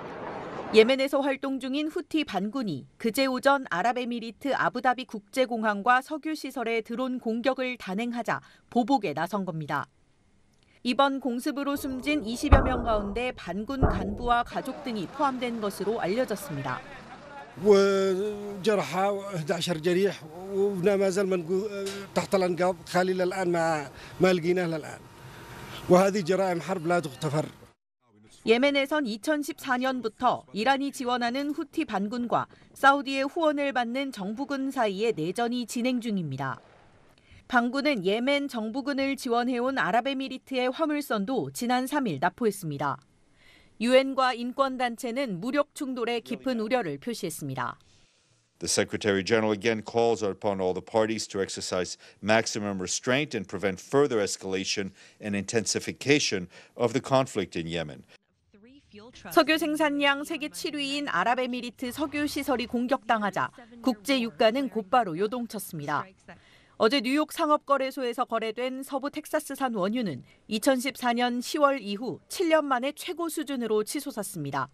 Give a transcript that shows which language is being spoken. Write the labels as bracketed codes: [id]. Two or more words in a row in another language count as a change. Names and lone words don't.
[ko] 예멘에서 활동 중인 후티 반군이 그제 오전 아랍에미리트 아부다비 국제공항과 석유시설에 드론 공격을 단행하자 보복에 나선 겁니다. 이번 공습으로 숨진 20여 명 가운데 반군 간부와 가족 등이 포함된 것으로 알려졌습니다. [ar] وجرحى 11 جريح وما زال تحت الانقاض خليل الان ما لقيناه الان وهذه جرائم حرب لا تغتفر. [ko] 예멘에선 2014년부터 이란이 지원하는 후티 반군과 사우디의 후원을 받는 정부군 사이에 내전이 진행 중입니다. 반군은 예멘 정부군을 지원해온 아랍에미리트의 화물선도 지난 3일 납포했습니다. 유엔과 인권단체는 무력 충돌에 깊은 우려를 표시했습니다. [en] The Secretary General again calls upon all the parties to exercise maximum restraint and prevent further escalation and intensification of the conflict in Yemen. [ko] 석유 생산량 세계 7위인 아랍에미리트 석유 시설이 공격당하자 국제 유가는 곧바로 요동쳤습니다. 어제 뉴욕 상업거래소에서 거래된 서부 텍사스산 원유는 2014년 10월 이후 7년 만에 최고 수준으로 치솟았습니다.